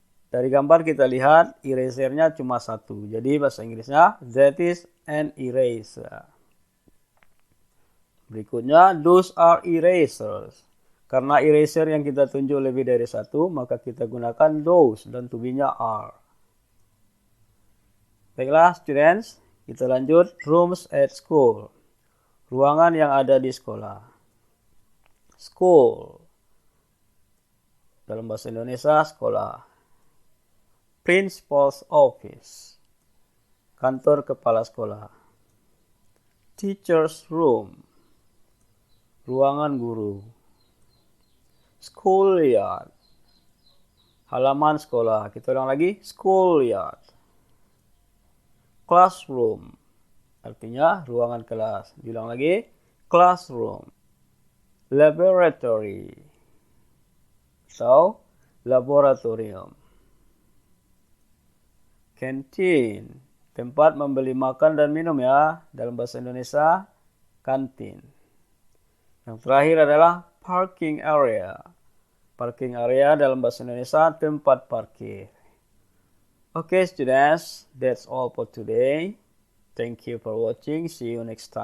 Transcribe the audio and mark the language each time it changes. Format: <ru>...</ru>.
<id>Dari gambar kita lihat erasernya cuma satu. Jadi bahasa Inggrisnya</id> <en>that is an eraser.</en> <id>Berikutnya,</id> <en>those are erasers.</en> <id>Karena eraser yang kita tunjuk lebih dari satu, maka kita gunakan those dan to be-nya are. Baiklah students, kita lanjut rooms at school. Ruangan yang ada di sekolah. School. Dalam bahasa Indonesia, sekolah. Principal's office. Kantor kepala sekolah. Teacher's room. Ruangan guru. Schoolyard. Halaman sekolah. Kita ulang lagi. Schoolyard. Classroom. Artinya ruangan kelas. Diulang lagi. Classroom. Laboratory. atau laboratorium. Canteen, tempat membeli makan dan minum ya. Dalam bahasa Indonesia, kantin. Yang terakhir adalah parking area. Parking area dalam bahasa Indonesia, tempat parkir.</id> <en>Okay, students, that's all for today. Thank you for watching. See you next time.</en>